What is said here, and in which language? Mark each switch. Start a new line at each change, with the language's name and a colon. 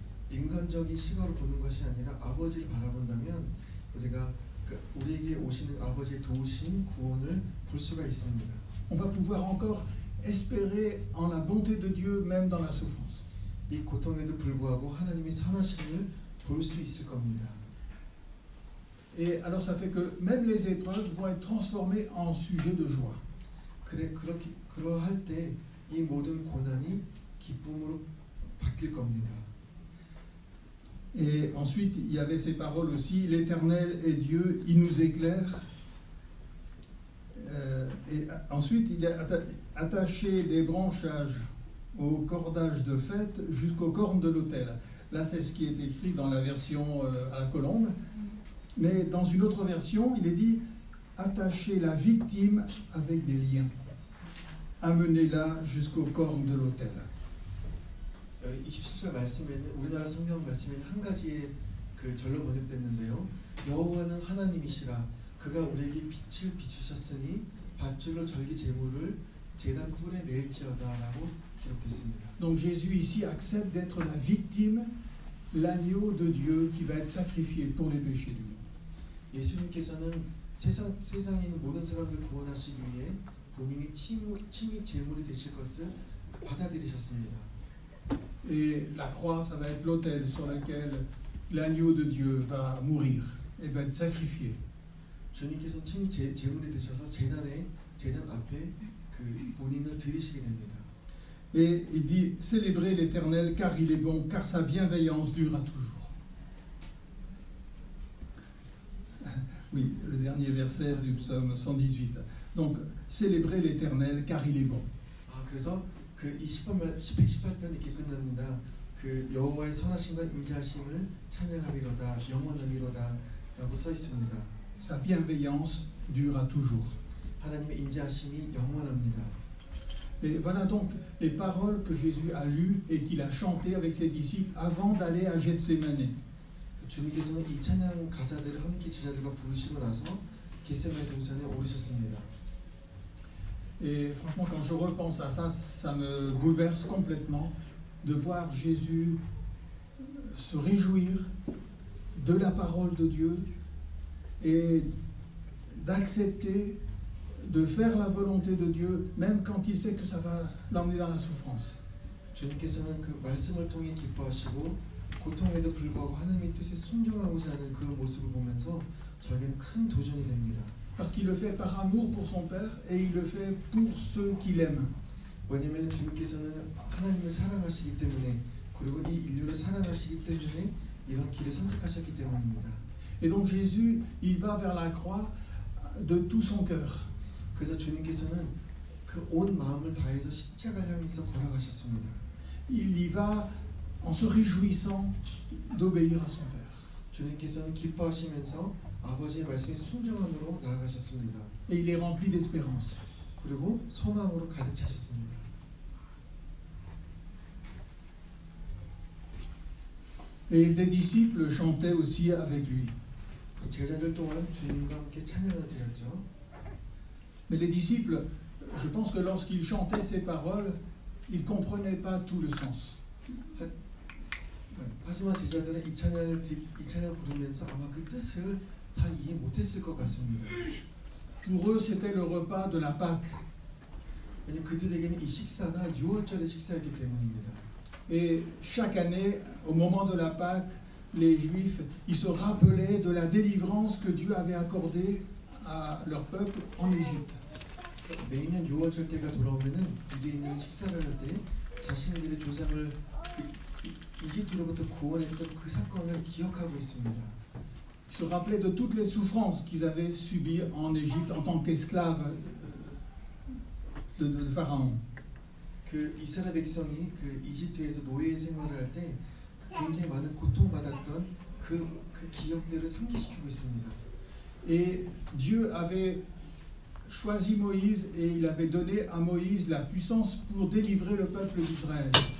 Korean: 인간적인 시각으로 보는 것이 아니라 아버지를 바라본다면 우리가 우리에게 오시는 아버지의 도우심, 구원을 볼 수가 있습니다.
French: On va pouvoir encore espérer en la bonté de Dieu même dans la souffrance.
Korean: 이 고통에도 불구하고 하나님의 선하심을 볼 수 있을 겁니다.
French: Et alors ça fait que même les épreuves vont être transformées en sujet de joie.
Korean: 그러할 때 이 모든 고난이 기쁨으로 바뀔 겁니다.
French: Et ensuite, il y avait ces paroles aussi, l'Éternel est Dieu, il nous éclaire. Et ensuite, il a attaché des branchages au cordage de fête jusqu'aux cornes de l'autel. Là, c'est ce qui est écrit dans la version à la colombe. Mais dans une autre version, il est dit attacher la victime avec des liens. Amenez-la jusqu'aux cornes de l'autel.
Korean: 27절 말씀에는 우리나라 성경 말씀에는 한 가지의 그 절로 번역됐는데요. 여호와는 하나님이시라 그가 우리에게 빛을 비추셨으니 밧줄로 절기 제물을 제단 뿔에 멜지어다라고 기록됐습니다.
French: Donc Jésus ici accepte d'être la victime, l'agneau de Dieu qui va être sacrifié pour les péchés du monde.
Korean: 예수님께서는 세상에 있는 모든 사람들을 구원하시기 위해 본인이 친히 제물이 되실 것을 받아들이셨습니다.
French: Et la croix, ça va être l'autel sur lequel l'agneau de Dieu va mourir et va être sacrifié.
Korean: 주님께서 친히 제물이 되셔서 제단 앞에 그 본인을 드리시게 됩니다.
French: Et il dit célébrez l'Éternel car il est bon, car sa bienveillance dure à toujours. Oui, le dernier verset du psaume 118. Donc célébrez l'Éternel car il est bon.
Korean: 그래서 그 18편 이렇게 끝납니다. 그 여호와의 선하심과 인자하심을 찬양하리로다 영원하리로다라고 써 있습니다.
French: Sa bienveillance dure à toujours.
Korean: 하나님의 인자하심이 영원합니다.
French: Et voilà donc les paroles que Jésus a lues et qu'il a chantées avec ses disciples avant d'aller à Gethsémanée.
Korean: 주님께서는 이 찬양 가사들을 함께 제자들과 부르시고 나서 겟세마네 동산에 오르셨습니다.
French: Et franchement, quand je repense à ça, ça me bouleverse complètement de voir Jésus se réjouir de la parole de Dieu et d'accepter de faire la volonté de Dieu, même quand il sait que ça va l'emmener dans la souffrance.
Korean: 주님께서는 그 말씀을 통해 기뻐하시고 고통에도 불구하고 하나님의 뜻에 순종하고자 하는 그 모습을 보면서 저에게는 큰 도전이 됩니다.
French: Parce qu'il le fait par amour pour son Père et il le fait pour ceux qu'il aime.
Korean: 왜냐하면 주님께서는 하나님을 사랑하시기 때문에 그리고 이 인류를 사랑하시기 때문에 이런 길을 선택하셨기 때문입니다.
French: Et donc Jésus, il va vers la croix de tout son cœur.
Korean: 그래서 주님께서는 그 온 마음을 다해서 십자가를 향해서 걸어가셨습니다.
French: Il y va en se réjouissant d'obéir à son Père.
Korean: 주님께서는 기뻐하시면서 아버지의 말씀에 순종함으로 나아가셨습니다.
French: Et il est rempli d'espérance.
Korean: 그리고 소망으로 가득 차셨습니다.
French: Et les disciples chantaient aussi avec lui.
Korean: 제자들 또한 주님과 함께 찬양을 드렸죠.
French: Mais les disciples, je pense que lorsqu'ils chantaient ces paroles, ils ne comprenaient pas tout le sens.
Korean: 하지만 제자들은 이 찬양 부르면서 아마 그 뜻을 다 이해 못했을 것 같습니다.
French: Pour eux, c'était le repas de la Pâque.
Korean: 왜냐하면 그들에게는 이 식사가 6월절의 식사이기 때문입니다.
French: Et chaque année, au moment de la Pâque, les Juifs, ils se rappelaient de la délivrance que Dieu avait accordée à leur peuple en Égypte.
Korean: 매년 6월절 때가 돌아오면은 유대인들이 식사를 할 때 자신들의 조상을 이집트로부터 구원했던 그 사건을 기억하고 있습니다.
French: Ils se rappelaient de toutes les souffrances qu'ils avaient subies en Égypte en tant qu'esclaves de Pharaon.
Korean: 그 이스라엘 백성이 그 이집트에서 노예 생활을 할 때 굉장히 많은 고통받았던 그 기억들을 상기시키고 있습니다.
French: Et Dieu avait choisi Moïse et il avait donné à Moïse la puissance pour délivrer le peuple d'Israël.